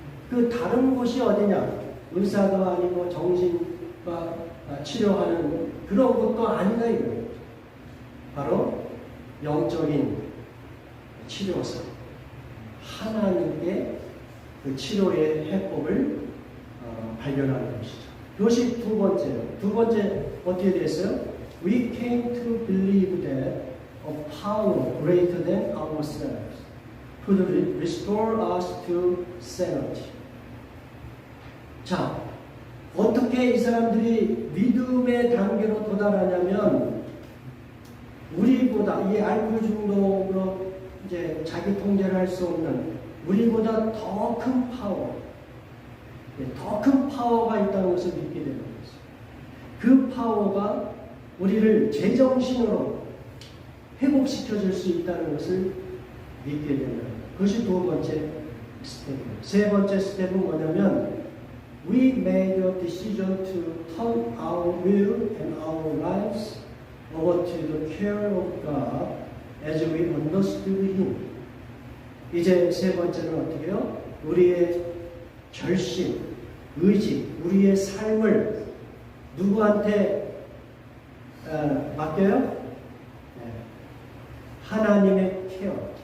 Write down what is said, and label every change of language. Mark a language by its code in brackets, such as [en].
[ko] 그 다른 곳이 어디냐? 의사도 아니고 정신과 치료하는 그런 곳도 아니다 이거예요. 바로 영적인 치료사 하나님께 그 치료의 해법을 발견하는 것이죠. 그것이 두 번째예요. 두 번째 어떻게 됐어요? [en] We came to believe that a power greater than ourselves could restore us to sanity. [ko] 자, 어떻게 이 사람들이 믿음의 단계로 도달하냐면 우리보다 이 알코올 중독으로 이제 자기 통제를 할 수 없는 우리보다 더 큰 파워, 더 큰 파워가 있다는 것을 믿게 되는 것이죠. 그 파워가 우리를 제정신으로 회복시켜 줄 수 있다는 것을 믿게 되는 그것이 두 번째 스텝이에요. 세 번째 스텝은 뭐냐면 [en] We made a decision to turn our will and our lives over to the care of God as we understood Him. [ko] 이제 세 번째는 어떻게 해요? 우리의 결심, 의지, 우리의 삶을 누구한테 맡겨요? 네. 하나님의 케어.